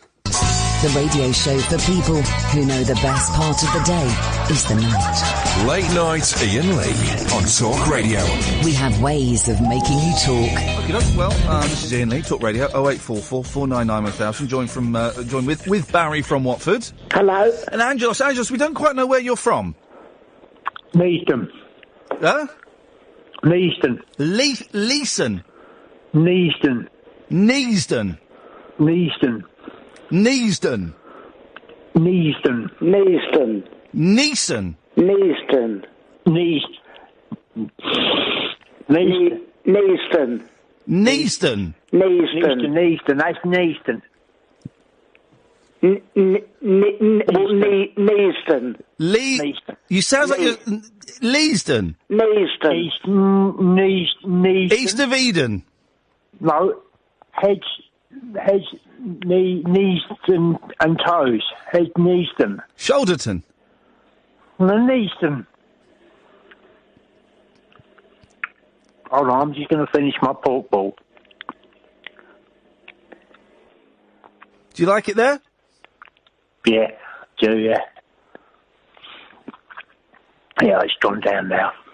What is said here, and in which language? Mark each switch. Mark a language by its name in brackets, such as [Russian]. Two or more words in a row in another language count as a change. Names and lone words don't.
[English] The radio show for people who know the best part of the day is the night. Late Night Iain Lee on Talk Radio. We have ways of making you talk. Okay, well, this is Iain Lee, Talk Radio, 0844 499 1000. Join with Barry from Watford. Hello. And Angelos, we don't quite know where you're from. Maidstone. Huh? Maidstone. Leeson. Maidstone. Neasden. Neasden. Neasden. Neasden. Neasden. Neeson. Neasden. Neasden. Neasden. Neasden. That's Neasden. Neasden. You sound like you're... Leasden. Neasden. East of Eden. No. Heads, knees and toes. Head, Neasden. Shoulderton. Neasden. Hold on, I'm just going to finish my pork ball. Do you like it there? Yeah, yeah. Yeah, it's gone down now.